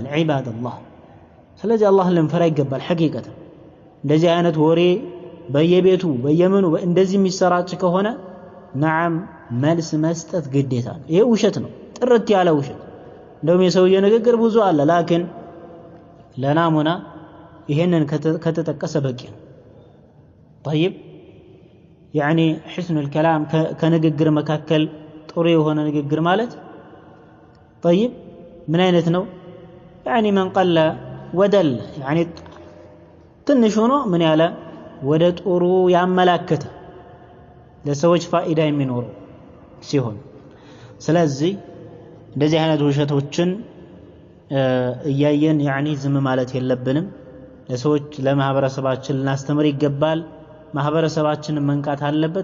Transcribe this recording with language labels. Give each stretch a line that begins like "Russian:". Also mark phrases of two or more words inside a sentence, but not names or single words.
Amharic: ዒባደላህ። ስለዚህ አላህን ልንፈራ ይገባል። ሐቂቀት እንደዚህ አይነት ወሬ በየቤቱ በየምኑ እንደዚህ የሚሰራጭ ከሆነ ነዓም መልስ መስጠት ግዴታ ነው። ይሄ ውሸት ነው፣ ጥርት ያለ ውሸት። እንደውም የሰውዬ ንግግር ብዙ አለ፣ ላኪን ለናሙና ይሄንን ከተጠቀሰ በቂ ነው።
Arabic: طيب يعني حسن الكلام
Amharic: ከንግግር መካከል ጥሩ የሆነ ንግግር ማለት طيب ምን አይነት ነው?
Arabic: يعني من قل ودل يعني
Amharic: ትንሽ ሆኖ ምን ያለ ወደ ጥሩ ያመላከተ ለሰዎች ፋይዳ የሚኖረው ሲሆን ስለዚህ እንደዚህ አይነት ውሸቶችን እያየን يعني ዝም ማለት የለብንም። ለሰዎች ለማህበረሰባችን ልናስተምር ይገባል። ማህበረሰባችንን መንቃት አለበት